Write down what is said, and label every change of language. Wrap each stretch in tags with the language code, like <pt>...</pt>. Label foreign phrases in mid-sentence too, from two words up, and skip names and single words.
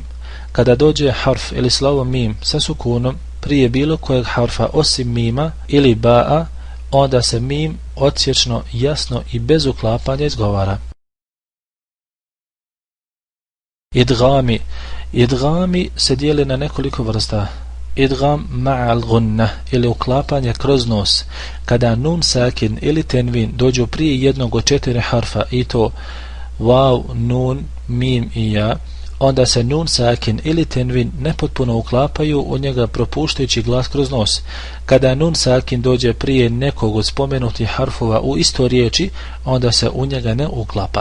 <bs>Kada dođe harf ili slovo mim sa sukunom prije bilo kojeg harfa osim mima ili ba'a, onda se mim odsječno, jasno i bez uklapanja izgovara. Idgami. Idgami se dijeli na nekoliko vrsta.</bs> <ar>إدغام مع الغنة</ar> <bs>ili uklapanje kroz nos. Kada nun sakin ili tenvin dođu prije jednog od 4 harfa, i to vav, nun, mim i ja, onda se nun sakin ili tenvin nepotpuno uklapaju u njega propuštajući glas kroz nos. Kada nun sakin dođe prije nekog od spomenutih harfova u istoj riječi, onda se u njega ne uklapa.</bs>